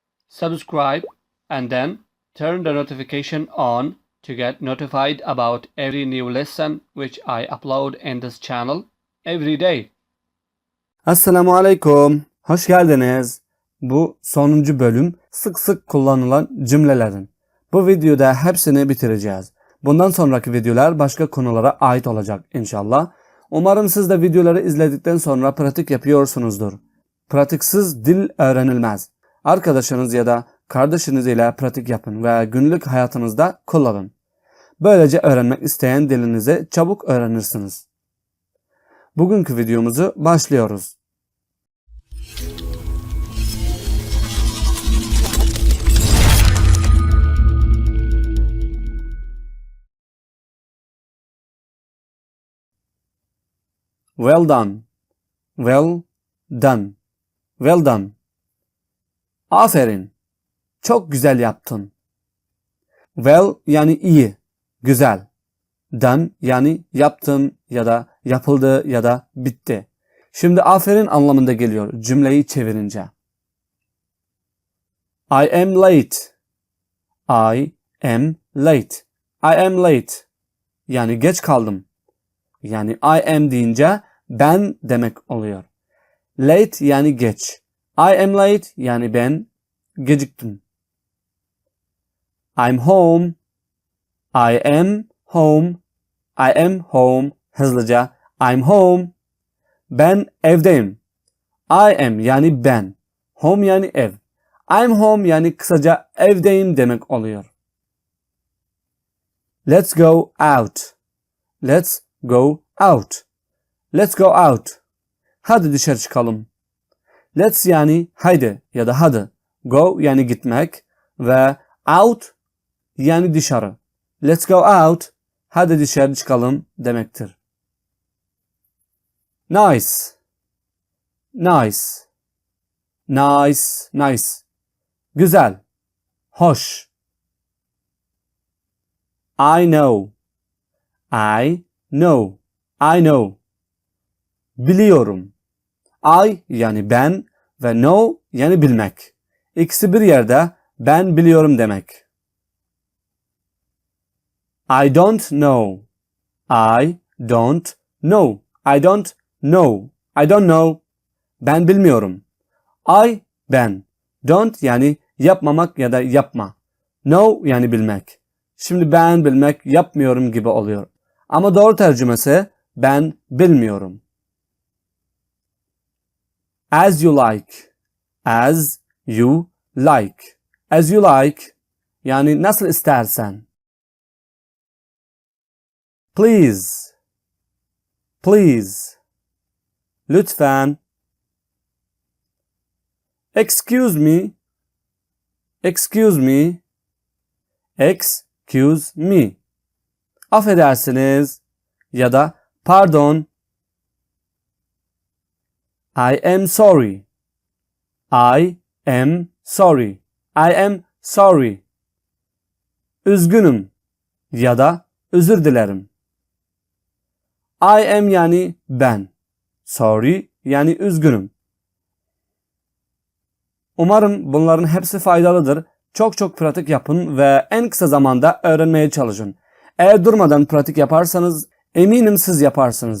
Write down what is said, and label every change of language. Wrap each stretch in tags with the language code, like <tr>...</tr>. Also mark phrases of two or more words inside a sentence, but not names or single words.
<en>subscribe, and then turn the notification on to get notified about every new lesson which I upload in this channel every day.</en> <tr>Esselamu Aleyküm. Hoş geldiniz. Bu sonuncu bölüm sık sık kullanılan cümlelerin. Bu videoda hepsini bitireceğiz. Bundan sonraki videolar başka konulara ait olacak inşallah. Umarım siz de videoları izledikten sonra pratik yapıyorsunuzdur. Pratiksiz dil öğrenilmez. Arkadaşınız ya da kardeşiniz ile pratik yapın ve günlük hayatınızda kullanın. Böylece öğrenmek isteyen dilinizi çabuk öğrenirsiniz. Bugünkü videomuzu başlıyoruz.</tr> <en>Well done. Well done. Well done.</en> <tr>Aferin. Çok güzel yaptın. Well yani iyi, güzel. Done yani yaptın ya da yapıldı ya da bitti. Şimdi aferin anlamında geliyor cümleyi çevirince.</tr> <en>I am late. I am late. I am late.</en> <tr>Yani geç kaldım. Yani</tr> <en>I am</en> <tr>deyince ben demek oluyor. Late yani geç.</tr> <en>I am late</en> <tr>yani ben geciktim.</tr> <en>I'm home. I am home. I am home. Hızlıca. I'm home.</en> <tr>Ben evdeyim.</tr> <en>I am</en> <tr>yani ben. Home yani ev.</tr> <en>I'm home</en> <tr>yani kısaca evdeyim demek oluyor.</tr> <en>Let's go out. Let's go out. Let's go out.</en> <tr>Hadi dışarı çıkalım. Let's yani haydi ya da hadi. Go yani gitmek ve out yani dışarı.</tr> <en>Let's go out.</en> <tr>Hadi dışarı çıkalım demektir.</tr> <en>Nice. Nice. Nice. Nice. Güzel.</en> <tr>Hoş.</tr> <en>I know. I know. I know.</en> <tr>Biliyorum. I yani ben ve know yani bilmek. İkisi bir yerde ben biliyorum demek.</tr> <en>I don't know. I don't know. I don't know. I don't know.</en> <tr>Ben bilmiyorum. I ben. Don't yani yapmamak ya da yapma. Know yani bilmek. Şimdi ben bilmek yapmıyorum gibi oluyor. Ama doğru tercümesi ben bilmiyorum.</tr> <en>As you like. As you like. As you like.</en> <tr>Yani nasıl istersen.</tr> <en>Please. Please. Lütfen. Excuse me. Excuse me. Excuse me.</en> <tr>Affedersiniz ya da pardon.</tr> <en>I am sorry. I am sorry. I am sorry.</en> <tr>Üzgünüm ya da özür dilerim.</tr> <en>I am</en> <tr>yani ben. Sorry yani üzgünüm. Umarım bunların hepsi faydalıdır. Çok pratik yapın ve en kısa zamanda öğrenmeye çalışın. Eğer durmadan pratik yaparsanız eminim siz yaparsınız.</tr>